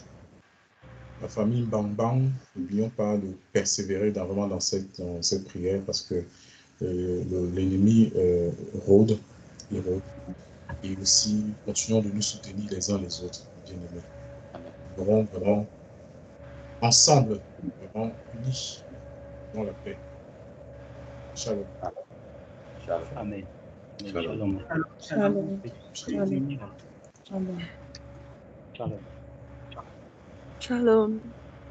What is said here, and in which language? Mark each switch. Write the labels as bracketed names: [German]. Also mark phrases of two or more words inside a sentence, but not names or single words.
[French] La famille Bang Bang, n'oublions pas de persévérer vraiment dans cette prière parce que l'ennemi rôde. Et aussi, continuons de nous soutenir les uns les autres, bien-aimés. Nous serons vraiment ensemble, vraiment unis dans la paix. Shalom. Amen. Shalom. Shalom. Shalom. Shalom. Shalom. Shalom. Shalom.